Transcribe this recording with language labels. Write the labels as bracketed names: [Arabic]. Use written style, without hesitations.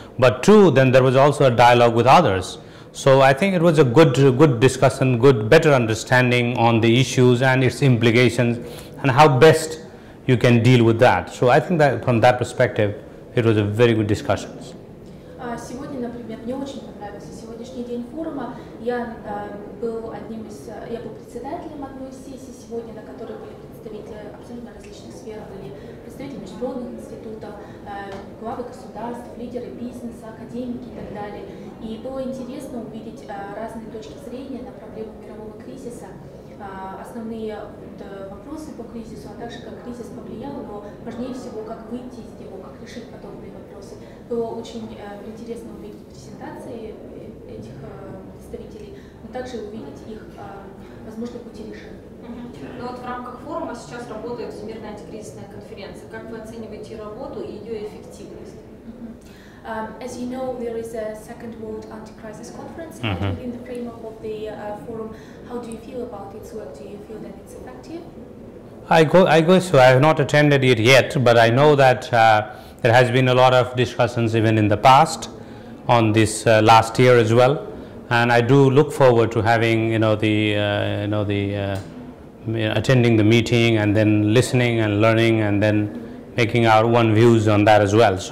[English] But two, then there was also a dialogue with others. So I think it was a good discussion, better understanding on the issues and its implications and how best you can deal with that. So I think that from that perspective, it was a very good discussion. [Russian] Сегодня например, мне очень понравился сегодняшний день форума. Я был председателем одной из сессий сегодня, на которой были представители абсолютно различных сфер, были представители международных институтов, главы государств, лидеры бизнеса, академики и так далее. И было интересно увидеть разные точки зрения на проблему мирового кризиса, основные вопросы по кризису, а также как кризис повлиял, но важнее всего, как выйти из него, как решить подобные вопросы. Было очень интересно увидеть презентации этих представителей, но также увидеть их возможные пути решения. Ну вот в рамках форума сейчас работает Всемирная антикризисная конференция. Как вы оцениваете работу и ее эффективность? [English] As you know, there is a second World Anti-Crisis Conference within the framework of the forum. How do you feel about its work? Do you feel that it's effective? I go so. I have not attended it yet, but I know that there has been a lot of discussions even in the past on this last year as well, and I do look forward to having attending the meeting and then listening and learning and then making our own views on that as well.